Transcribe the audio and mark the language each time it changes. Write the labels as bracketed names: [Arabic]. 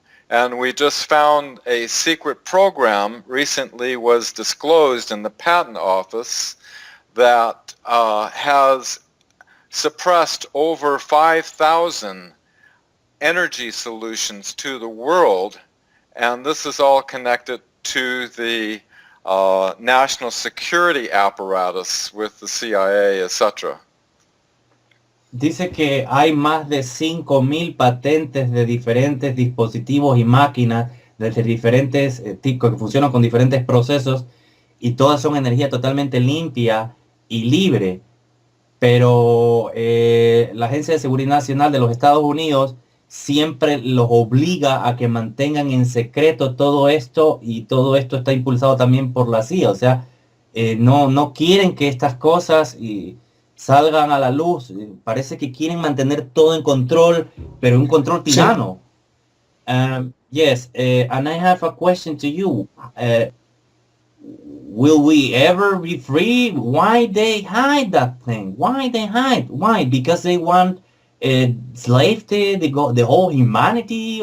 [English] And we just found a secret program recently was disclosed in the patent office that has suppressed over 5,000 energy solutions to the world, and this is all connected to the national security apparatus with the CIA, etc. [Spanish] Dice que hay más de 5.000 patentes de diferentes dispositivos y máquinas de diferentes tipos que funcionan con diferentes procesos, y todas son energía totalmente limpia y libre. Pero la Agencia de Seguridad Nacional de los Estados Unidos siempre los obliga a que mantengan en secreto todo esto, y todo esto está impulsado también por la CIA. O sea, no quieren que estas cosas salgan a la luz. Parece que quieren mantener todo en control, pero un control tirano. [English] Yes, and I have a question to you. Will we ever be free? Why they hide that thing? Why they hide? Why? Because they want slave the whole humanity?